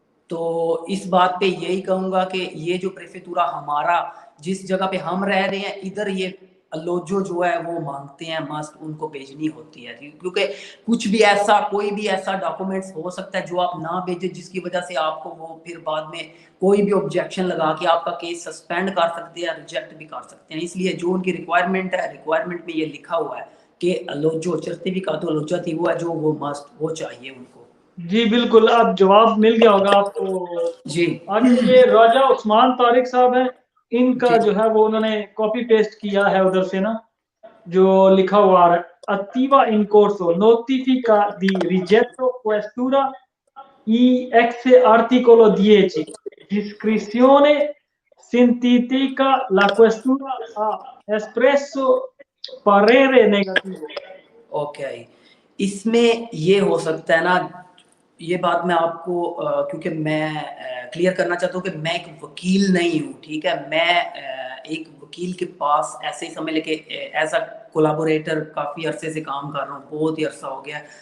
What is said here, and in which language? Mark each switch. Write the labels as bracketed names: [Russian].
[Hindi] तो इस बात पे यही कहूंगा कि ये जो प्रेफेक्टुरा हमारा, जिस जगह पे हम रह रहे हैं इधर, ये अलोजो जो है वो मांगते हैं, मस्ट उनको भेजनी होती है, क्योंकि कुछ भी ऐसा, कोई भी ऐसा डॉक्यूमेंट्स हो सकता है जो आप ना भेजे, जिसकी वजह से आपको वो फिर बाद में कोई भी ऑब्जेक्शन लगा के आपका केस सस्पेंड कर सकते हैं, रिजेक्ट भी कर सकते हैं। इसलिए जो उनकी रिक्वायरमेंट है, रिक्वायरमेंट में ये लिखा हुआ है कि अलोजो सर्टिफिकेट अलोजा थी वो है जो वो मस्ट वो चाहिए उनको। जी बिल्कुल, अब जवाब मिल गया होगा आपको। जी आगे ये राजा उस्मान तारिक साहब हैं, इनका जी जो है वो उन्होंने कॉपी पेस्ट किया है उधर से ना, जो लिखा हुआ है, [Italian] attiva in corso notifica di rigetto questura ex articolo 10 discrezione sintetica la questura ha espresso parere negativo। [Hindi] Okay, इसमें ये हो सकता है ना, ये बात मैं आपको क्योंकि मैं क्लियर करना चाहता हूँ कि मैं एक वकील नहीं हूँ, ठीक है। मैं एक वकील के पास ऐसे ही समझ लेके एज अ कोलाबोरेटर काफ़ी अरसे से काम कर रहा हूँ, बहुत ही अरसा हो गया।